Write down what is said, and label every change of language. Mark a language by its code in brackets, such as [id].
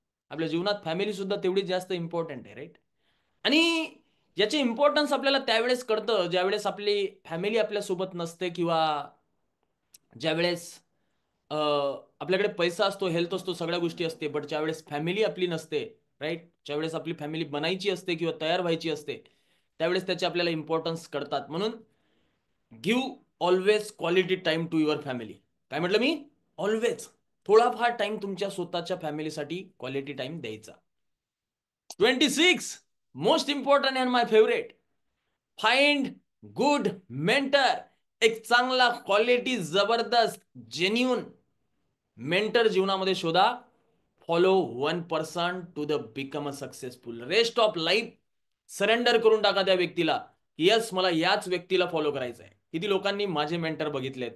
[mr] आपल्या जीवनात फॅमिली सुद्धा तेवढी जास्त इम्पॉर्टंट आहे, राईट? आणि याचे इम्पॉर्टन्स आपल्याला त्यावेळेस कळतं ज्यावेळेस आपली फॅमिली आपल्या सोबत नसते, किंवा ज्यावेळेस आपल्याकडे पैसा असतो, हेल्थ असतो, सगळ्या गोष्टी असते, बट ज्यावेळेस फॅमिली आपली नसते, राईट, ज्यावेळेस आपली फॅमिली बनायची असते किंवा तयार व्हायची असते, त्यावेळेस त्याचे आपल्याला इम्पॉर्टन्स कळतात. [en] म्हणून give always quality time to your family. [mr] काय म्हटलं मी? ऑलवेज थोडाफार टाइम तुमच्या स्वतःच्या फॅमिलीसाठी क्वालिटी टाइम द्यायचा. [en] 26 most important and my favourite, find good mentor. [mr] एक चांगला क्वालिटी जबरदस्त जेन्युन मेंटर जीवनामध्ये शोधा. [en] Follow 1% to the become a successful. Rest of life [mr] surrender करून टाका त्या व्यक्तीला. यस, मला याच व्यक्तीला फॉलो करायचं आहे. किती लोकांनी माझे मेंटर बघितले आहेत?